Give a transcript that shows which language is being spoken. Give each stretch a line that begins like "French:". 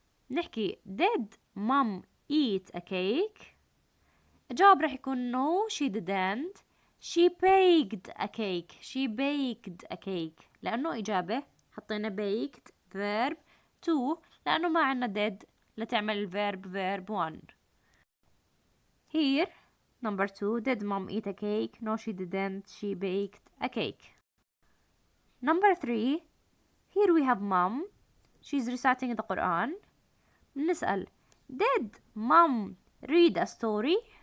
Arabic: نحكي
English: did mom eat a cake?
Arabic: الجواب رح يكون
English: no she didn't. She baked a cake. She baked a cake.
Arabic: لأنه إجابة حطينا baked verb 2 لأنه ما عنا did لتعمل verb 1.
English: Here number 2, did mom eat a cake? No she didn't. She baked a cake. Number 3, here we have mom. She's reciting the Quran.
Arabic: نسأل,
English: did mom read a story?